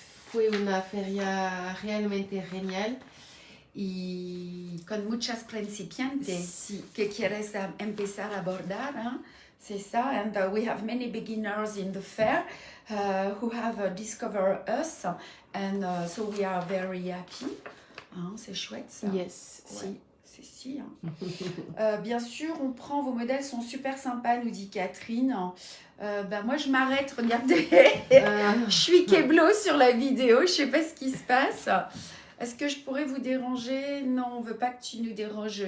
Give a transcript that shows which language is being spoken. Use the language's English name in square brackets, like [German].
[Spanish] Fue una feria realmente genial. Y con muchas principiantes sí. que quieres empezar a bordar, hein? [French] C'est ça. [English] And we have many beginners in the fair who have discovered us, and so we are very happy. [French] Hein, c'est chouette ça. [English] Yes, [French] ouais. [Spanish] si. [French] C'est si. Hein. Bien sûr, on prend, vos modèles sont super sympas, nous dit Catherine. Moi, je m'arrête, regardez. Je suis keblo sur la vidéo, je sais pas ce qui se passe. Est-ce que je pourrais vous déranger? Non, on ne veut pas que tu nous déranges.